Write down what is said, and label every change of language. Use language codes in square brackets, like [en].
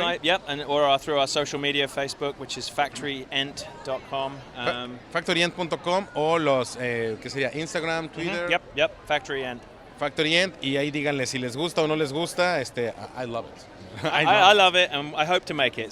[en] website, yep, or through our social media, Facebook, which is factoryent.com. [es] Factoryent.com o los, ¿qué sería? Instagram, Twitter. [en] Yep, Factoryent. [es] Factoryent, y ahí díganle si les gusta o no les gusta. [en] I love it. I love it, and I hope to make it.